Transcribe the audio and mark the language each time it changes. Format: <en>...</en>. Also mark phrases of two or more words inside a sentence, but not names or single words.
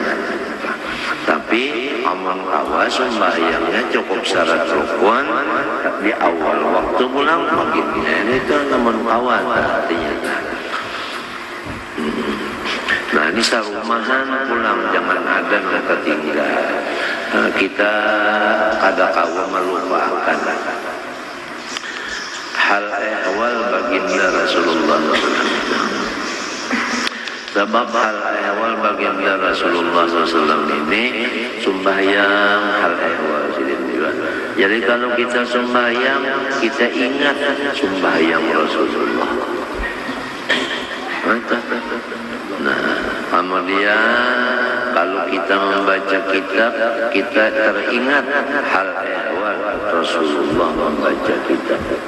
<bjn>Tapi aman kawa sembahyangnya cukup syarat rukun di awal waktu pulang maghribnya itu namun kawa artinya. Nah ini sarumahan pulang jangan ada yang ketinggal. Kita kada kawa melupakan hal ehwal baginda Rasulullah. Sebab hal ehwal baginda Rasulullah SAW ini sembahyang hal ehwal juga. Jadi kalau kita sembahyang kita ingat sembahyang Rasulullah. Nah, kemudian kalau kita membaca kitab kita teringat hal ehwal Rasulullah membaca kitab.</bjn>